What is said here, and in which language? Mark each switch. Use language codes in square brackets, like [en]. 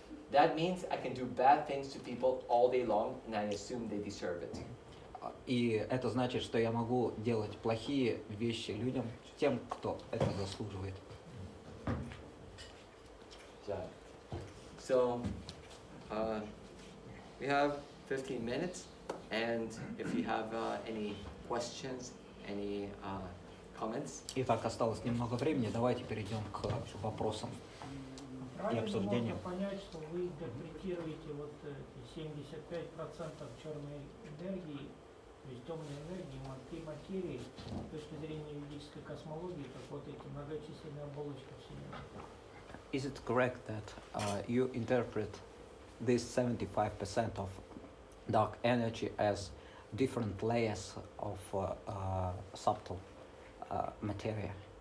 [en] That means I can do bad things to people all day long and I assume they deserve it. [ru] И это значит, что я могу делать плохие вещи людям, тем, кто это заслуживает. [en] So we have 15 minutes, and if you have any questions, any comments. [ru] Итак, осталось немного времени, давайте перейдем к вопросам и Правильно обсуждениям. можно понять, что вы интерпретируете вот эти 75% черной энергии, то есть темной энергии, материи, с точки зрения ведической космологии, как вот эти многочисленные оболочки Вселенной. [en] Is it correct that you interpret this 75% of dark energy as different layers of subtle materia?